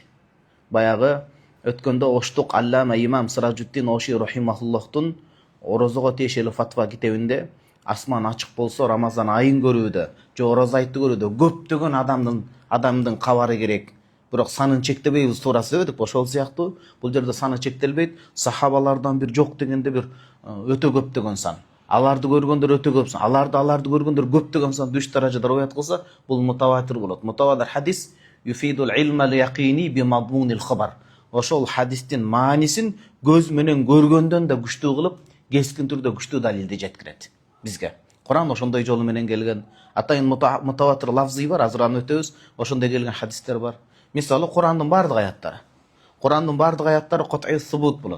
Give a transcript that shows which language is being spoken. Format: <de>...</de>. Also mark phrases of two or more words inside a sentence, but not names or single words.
<ky>Баягы өткөндө оштук Аллама имам Сиражуддин Оши рахимахуллахтун орозого тиешелүү фатва китебинде асман ачык болсо Рамазан айын көрүүдө, же орозо айтты көрүүдө көптөгөн адамдын кабары керек. Бирок санын чектебейбиз туурасы деп ошол сыяктуу бул жерде саны чектелбейт. Сахабалардан бир жок дегенде бир өтө көптөгөн сан. Аларды көргөндөр өтө көп сан. Аларды көргөндөр көптөгөн сан 3 даражада риваят кылса, бул мутаватир болот.</ky> <ar>متواتر حديث يفيد العلم اليقيني بمضمون الخبر.</ar> <ky>Ошол хадистин маанисин көз менен көргөндөн да күчтүү кылып, кескин түрдө күчтүү далилди жеткирет бизге. Куран ошондой жолу менен келген. Атайын мутаватир лафзы бар, азыр аны өтөбүз. Ошондой келген хадистер бар. Мисалы Курандын бардык аяттары</ky> <ar>قطعي ثبوت</ar> <ky>болот.</ky>